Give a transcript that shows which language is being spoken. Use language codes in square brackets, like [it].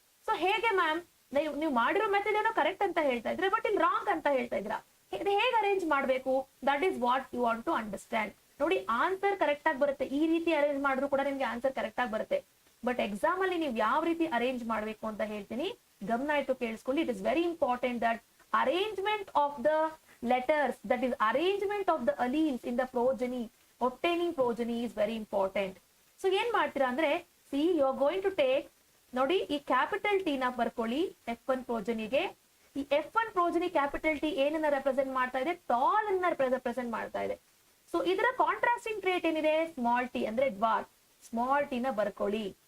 [kn] So ಹೇಗೆ ma'am, ನೀವು ಮಾಡಿರೋ ಮೆಥಡ್ ಏನೋ ಕರೆಕ್ಟ್ ಅಂತ ಹೇಳ್ತಾ ಇದ್ರೆ, ಬಟ್ ಇಲ್ಲಿ ರಾಂಗ್ ಅಂತ ಹೇಳ್ತಾ ಇದ್ರ, ಹೇಗೆ ಅರೇಂಜ್ ಮಾಡ್ಬೇಕು, [en] That is what you want to understand. [kn] ನೋಡಿ ಆನ್ಸರ್ ಕರೆಕ್ಟ್ ಆಗಿ ಬರುತ್ತೆ. ಈ ರೀತಿ ಅರೇಂಜ್ ಮಾಡಿದ್ರು ಕೂಡ ನಿಮ್ಗೆ ಆನ್ಸರ್ ಕರೆಕ್ಟ್ ಆಗಿ ಬರುತ್ತೆ. ಬಟ್ ಎಕ್ಸಾಮ್ ಅಲ್ಲಿ ನೀವು ಯಾವ ರೀತಿ ಅರೇಂಜ್ ಮಾಡಬೇಕು ಅಂತ ಹೇಳ್ತೀನಿ, ಗಮನ ಇಟ್ಟು ಕೇಳಿಸ್ಕೊಳ್ಳಿ. [en] It is very important that arrangement of the letters, that is arrangement of the alleles in the progeny, obtaining progeny is very important. [kn] So ಏನ್ ಮಾಡ್ತೀರಾ ಅಂದ್ರೆ, [en] see you are going to take, [kn] ನೋಡಿ ಈ ಕ್ಯಾಪಿಟಲ್ ಟಿ ನ ಬರ್ಕೊಳ್ಳಿ F1 ಪ್ರೋಜನಿಗೆ. ಈ F1 progeny capital T ಏನನ್ನ represent ಮಾಡ್ತಾ ಇದೆ, ಟಾಲ್ ಅನ್ನ ರೆಪ್ರೆಸೆಂಟ್ ಮಾಡ್ತಾ ಇದೆ. ಸೊ ಇದರ ಕಾಂಟ್ರಾಸ್ಟಿಂಗ್ ಟ್ರೇಟ್ ಏನಿದೆ, ಸ್ಮಾಲ್ ಟಿ ಅಂದ್ರೆ ಡ್ವಾರ್ಫ್, ಸ್ಮಾಲ್ ಟಿ ನ ಬರ್ಕೊಳ್ಳಿ.